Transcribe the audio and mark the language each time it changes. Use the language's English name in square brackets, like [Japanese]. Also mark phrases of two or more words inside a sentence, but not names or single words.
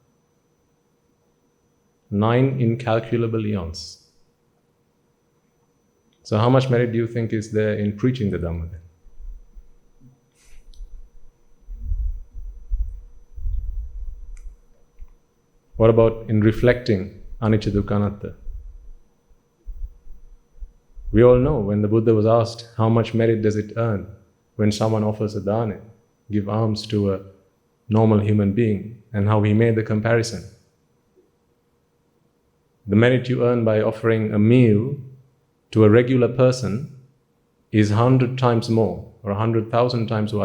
[English] 9 incalculable eons. So how much merit do you think is there in preaching the Dhamma then? What about in reflecting [Pali] anicca dukkha anatta? [English] We all know when the Buddha was asked how much merit does it earn when someone offers a dana, give alms to a normal human being, and how he made the comparison. The merit you earn by offering a meal to a regular person is 100 times more, or 100,000 times more.